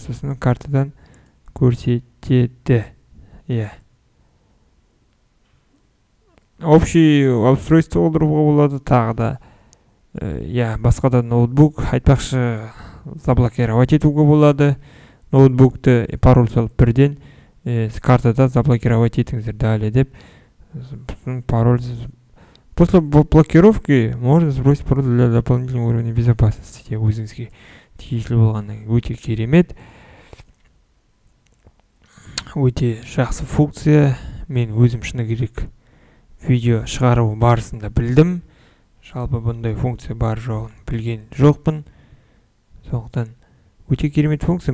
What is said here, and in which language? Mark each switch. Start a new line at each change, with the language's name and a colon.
Kazakh: Сосын картадан көрсетеді.
Russian: Общий устройство
Kazakh: олдыруға болады, тағы да басқа да ноутбук, айтпақшы заблокировать етуге болады. Ноутбукты пароль салып бірден картада заблокировать етіңіздер далее деп. Пароль.
Russian: После блокировки можно сбросить пароль для дополнительного уровня безопасности.
Kazakh: Өзіңізге тиесілі болғаннан өте керемет. Өте жақсы функция. Мен өзім шыны керек видео шығару барысында білдім. Жалпы бұндай функция бар жоғын білген жоқпын. Сондықтан өте керемет функция.